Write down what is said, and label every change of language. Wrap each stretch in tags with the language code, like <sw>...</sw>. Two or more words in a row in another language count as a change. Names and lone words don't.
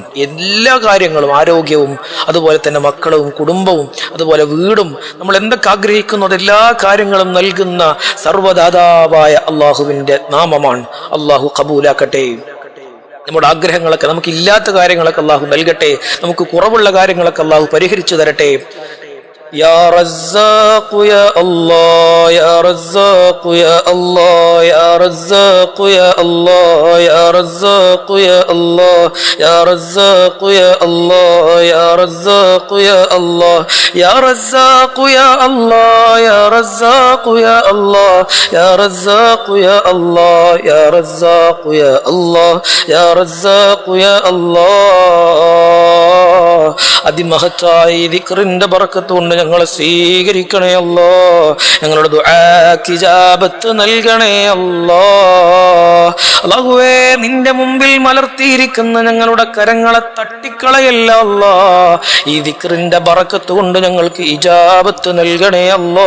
<ml>എല്ലാ കാര്യങ്ങളും, ആരോഗ്യവും അതുപോലെ തന്നെ മക്കളും കുടുംബവും അതുപോലെ വീടും, നമ്മൾ എന്തൊക്കെ ആഗ്രഹിക്കുന്നത് എല്ലാ കാര്യങ്ങളും നൽകുന്ന സർവ്വദാതാവായ അള്ളാഹുവിൻ്റെ നാമമാണ്. അള്ളാഹു കബൂലാക്കട്ടെ. നമ്മുടെ ആഗ്രഹങ്ങളൊക്കെ, നമുക്കില്ലാത്ത കാര്യങ്ങളൊക്കെ അള്ളാഹു നൽകട്ടെ. നമുക്ക് കുറവുള്ള കാര്യങ്ങളൊക്കെ അള്ളാഹു പരിഹരിച്ചു തരട്ടെ.</ml> <ar>يا رزاق يا الله يا رزاق يا الله يا رزاق يا الله يا رزاق يا الله يا رزاق يا الله يا رزاق يا الله يا رزاق يا الله يا رزاق يا الله يا رزاق يا الله يا رزاق يا الله يا رزاق يا الله.</ar> <ml>അതിമഹത്തായ ദിക്റിന്റെ ബറക്കത്ത് കൊണ്ട് ഞങ്ങളെ സ്വീകരിക്കണേ അല്ലാ. ഞങ്ങളുടെ ദുആക്ക് ഇജാബത്ത് നൽകണേ അല്ലാ. അല്ലാഹുവേ, നിന്റെ മുമ്പിൽ മലർത്തിയിരിക്കുന്ന ഞങ്ങളുടെ കരങ്ങളെ തട്ടിക്കളയല്ല അല്ലാ. ഈ ദിക്റിന്റെ ബറക്കത്ത് കൊണ്ട് ഞങ്ങൾക്ക് ഇജാബത്ത് നൽകണേ അല്ലാ.</ml>